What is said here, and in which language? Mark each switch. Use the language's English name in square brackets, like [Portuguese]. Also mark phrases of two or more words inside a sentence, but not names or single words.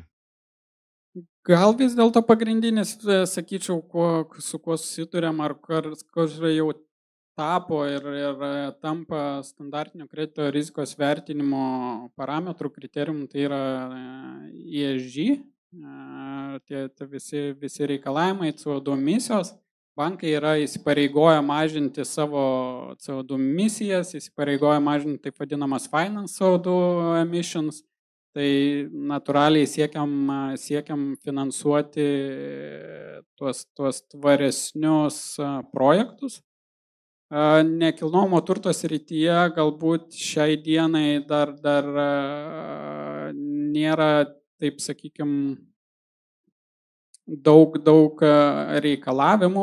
[Lithuanian] Gal vis dėlto pagrindinis, sakyčiau, su kuo susidurėm, ar kas jau tapo ir tampa standartinio kredito rizikos vertinimo parametrų kriterijum, tai yra ESG, tie visi reikalavimai, CO2 emisijos. Bankai yra įsipareigoję mažinti savo CO2 emisijas, įsipareigoję mažinti taip vadinamas [English] finance CO2 emissions. [Lithuanian] Tai natūraliai siekiam finansuoti tuos tvaresnius projektus. Nekilnojamo turto srityje galbūt šiai dienai dar nėra, taip sakykime, daug reikalavimų.